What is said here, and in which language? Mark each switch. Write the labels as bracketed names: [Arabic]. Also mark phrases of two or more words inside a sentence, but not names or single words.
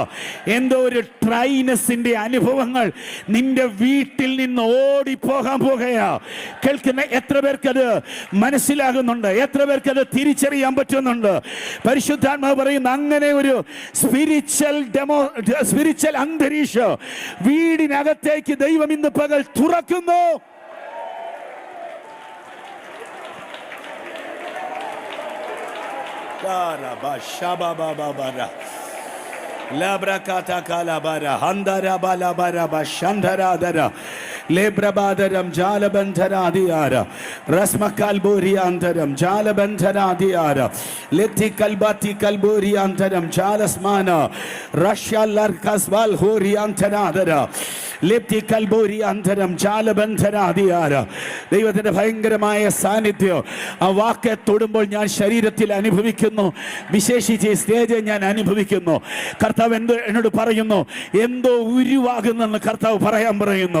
[Malayalam] എന്തോ ഒരു ട്രൈനസിന്റെ അനുഭവങ്ങൾ നിന്റെ വീട്ടിൽ നിന്ന് ഓടിപ്പോകാൻ പോകുകയാ. കേൾക്കുന്ന എത്ര പേർക്കത് മനസ്സിലാകുന്നുണ്ട്? എത്ര പേർക്കത് തിരിച്ചറിയാൻ പറ്റുന്നുണ്ട്? പരിശുദ്ധാത്മാവ് പറയുന്ന അങ്ങനെ ഒരു സ്പിരിച്വൽ അന്തരീക്ഷം വീടിനകത്തേക്ക് ദൈവം ഇന്ന് പകൽ തുറക്കുന്നു. Labrakata kalabara handara balabara bashandaradara lebrabadaram jalabandharadiara rasmakalburiantaram jalabandharadiara leti kalbati kalburiantaram jalasmana rashalarkaswal horiantaradara ലെപ്തി കൽബോരി അന്തരം ജാലബന്ധരാദിയാര. ദൈവത്തിൻ്റെ ഭയങ്കരമായ സാന്നിധ്യം ആ വാക്ക് തൊടുമ്പോൾ ഞാൻ ശരീരത്തിൽ അനുഭവിക്കുന്നു. വിശേഷിച്ച് സ്റ്റേജിൽ ഞാൻ അനുഭവിക്കുന്നു. കർത്താവ് എന്നോട് പറയുന്നു, എന്തോ ഉരുവാകുന്നെന്ന് കർത്താവ് പറയാൻ പറയുന്നു.